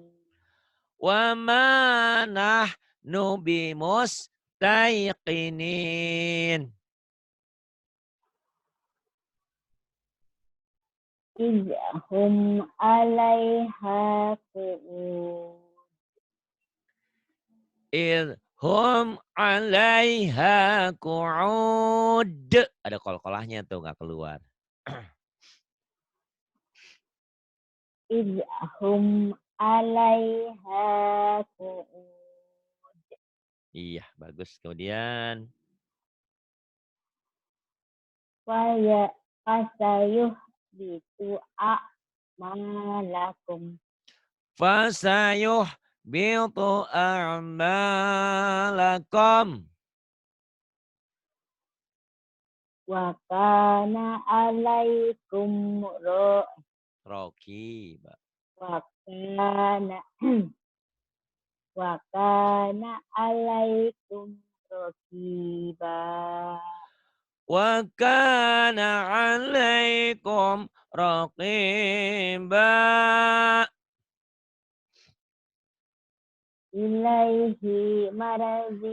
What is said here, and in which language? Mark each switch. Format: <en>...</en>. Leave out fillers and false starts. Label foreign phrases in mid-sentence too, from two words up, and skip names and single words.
<ar>وما نحن بمستيقنين. إذ هم عليها قعود. إذ هم عليها قعود.</ar> <id>Ada kol-kolahnya tuh nggak keluar.</id> <ar>إذ هم عليها قعود.</ar> <id>Iya, bagus. Kemudian.</id> <ar>فسيحبط أعمالكم. فسيحبط أعمالكم. وكان عليكم Rokiba. وكان وكان عليكم رقيبا. وكان عليكم رقيبا. إليه مرجعكم.</ar>